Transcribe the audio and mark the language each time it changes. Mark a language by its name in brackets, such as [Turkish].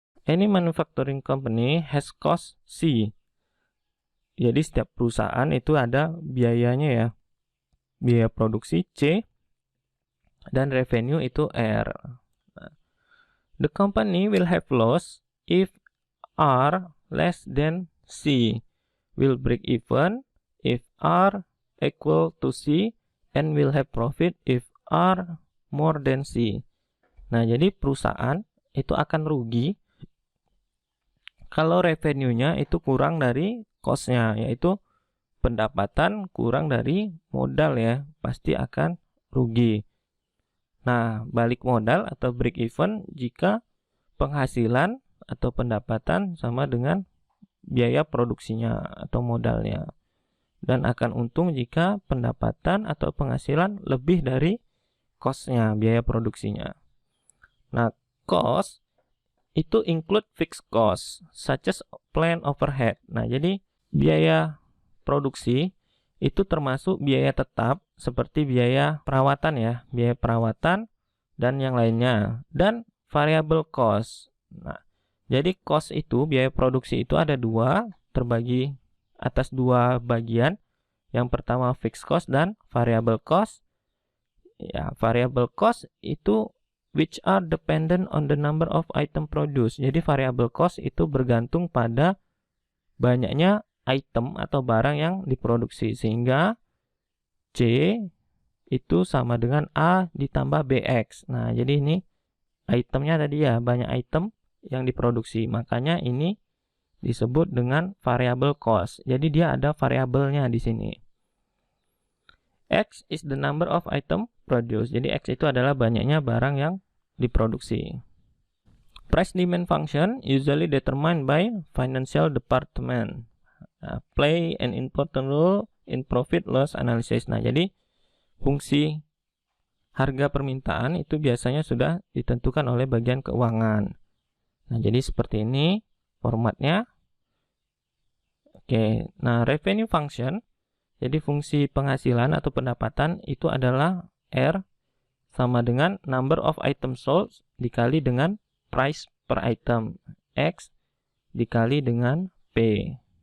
[English] Any manufacturing company has cost C. [Indonesian] Jadi setiap perusahaan itu ada biayanya ya. Biaya produksi C dan revenue itu R. [English] The company will have loss if R less than C, will break even if R equal to C, and will have profit if R more than C. [Indonesian] Nah, jadi perusahaan itu akan rugi kalau revenue-nya itu kurang dari cost-nya, yaitu pendapatan kurang dari modal ya, pasti akan rugi. Nah, balik modal atau break even jika penghasilan atau pendapatan sama dengan biaya produksinya atau modalnya. Dan akan untung jika pendapatan atau penghasilan lebih dari cost-nya, biaya produksinya. [English] Nah, cost itu include fixed cost, such as plant overhead. [Indonesian] Nah, jadi biaya produksi itu termasuk biaya tetap seperti biaya perawatan ya, biaya perawatan dan yang lainnya, dan variable cost. Nah, jadi cost itu, biaya produksi itu ada dua, terbagi atas dua bagian. Yang pertama fixed cost dan variable cost. Ya, [English] variable cost itu which are dependent on the number of item produced. [Indonesian] Jadi variable cost itu bergantung pada banyaknya item atau barang yang diproduksi, sehingga C itu sama dengan A ditambah BX. Nah, jadi ini itemnya tadi ya, banyak item yang diproduksi, makanya ini disebut dengan variable cost. Jadi dia ada variabelnya di sini. [English] X is the number of item produced. [Indonesian] Jadi X itu adalah banyaknya barang yang diproduksi. [English] Price demand function usually determined by financial department. Play an important role in profit loss analysis. [Indonesian] Nah, jadi fungsi harga permintaan itu biasanya sudah ditentukan oleh bagian keuangan. Nah, jadi seperti ini formatnya. Oke, nah revenue function, jadi fungsi penghasilan atau pendapatan itu adalah R sama dengan [English] number of items sold [Indonesian] dikali dengan [English] price per item, [Indonesian] X dikali dengan P.